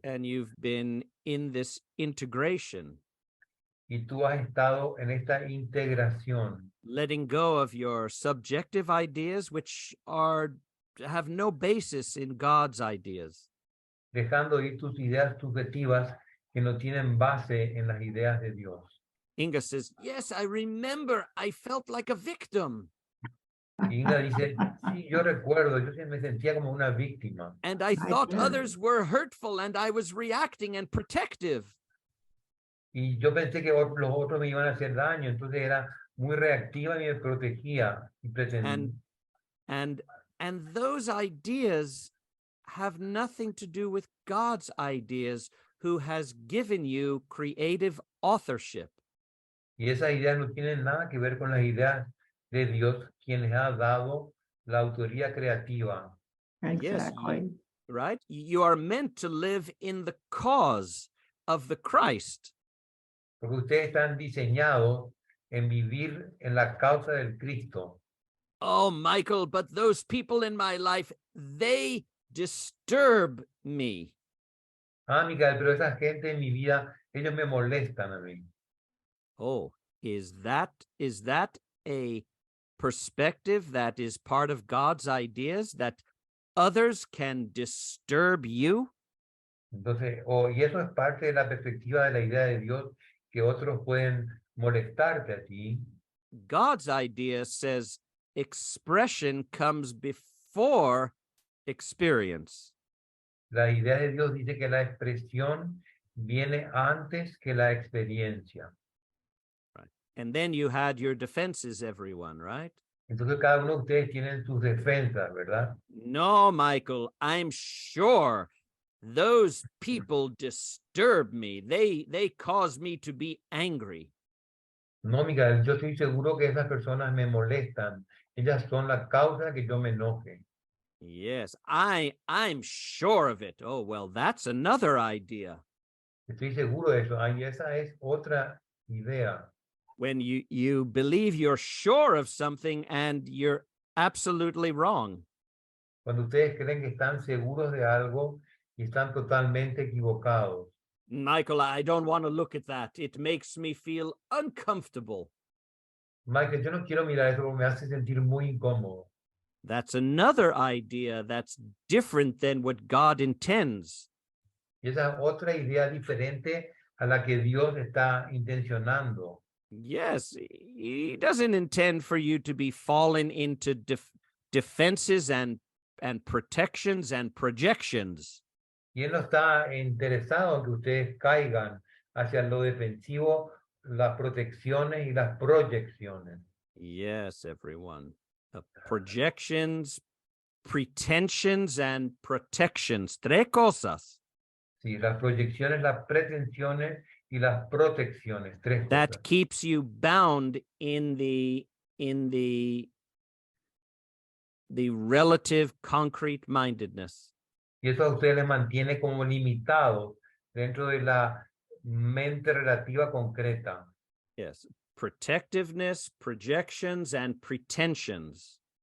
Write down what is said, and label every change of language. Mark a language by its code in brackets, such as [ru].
[en] And you've been in this integration. [es] Y tú has estado en esta integración. [en] Letting go of your subjective ideas, which have no basis in God's ideas. [es] Dejando ir tus ideas subjetivas que no tienen base en las ideas de Dios. [en] Inga says, yes, I remember I felt like a victim. [es] Inga dice, sí, yo recuerdo, yo me sentía como una víctima. [en] And I thought others were hurtful and I was reacting and protective. [es] Y yo pensé que los otros me iban a hacer daño, entonces era muy reactiva y me protegía. Y [en] and and those ideas have nothing to do with God's ideas, who has given you creative authorship. [es] y esas ideas no tienen nada que ver con las ideas de Dios, quien les ha dado la autoría creativa. [en] Exactly. Right? You are meant to live in the cause of the Christ. [es] Porque ustedes están diseñados en vivir en la causa del Cristo. [en] Oh, Michael, but those people in my life, they disturb me. [es] Ah, Micael, pero esa gente en mi vida, ellos me molestan a mí. [en] Oh, is that a perspective that is part of God's ideas, that others can disturb you? [es] Entonces, y eso es parte de la perspectiva de la idea de Dios, que otros pueden molestarte a ti. [en] God's idea says expression comes before experience. [es] La idea de Dios dice que la expresión viene antes que la experiencia. [en] Right. And then you had your defenses, everyone, right? [es] Entonces cada uno de ustedes tiene sus defensas, ¿verdad? [en] No, Michael, I'm sure those people disturb me. They cause me to be angry. [es] No, Miguel, yo estoy seguro que esas personas me molestan. Ellas son la causa de que yo me enoje. [en] Yes, I'm sure of it. Oh, well, that's another idea. [es] Estoy seguro de eso. Ahí esa es otra idea. [en] When you believe you're sure of something and you're absolutely wrong. [es] Cuando ustedes creen que están seguros de algo y están totalmente equivocados. [en] Michael, I don't want to look at that. It makes me feel uncomfortable. [es] Michael, yo no quiero mirar eso porque me hace sentir muy incómodo. [en] That's another idea that's different than what God intends. [es] Y esa es otra idea diferente a la que Dios está intencionando. [en] Yes, he doesn't intend for you to be fallen into defenses and protections and projections. [es] Y Él no está interesado en que ustedes caigan hacia lo defensivo, las protecciones y las proyecciones. [en] Yes, everyone. Projections, pretensions, and protections. [es] Tres cosas. Sí, las proyecciones, las pretensiones y las protecciones. Tres [en] That [es] cosas. [en] keeps you bound in the relative concrete mindedness. [es] Y eso a ustedes les mantiene como limitados dentro de la mente relativa concreta. [en] Yes. Protectiveness, projections, and pretensions.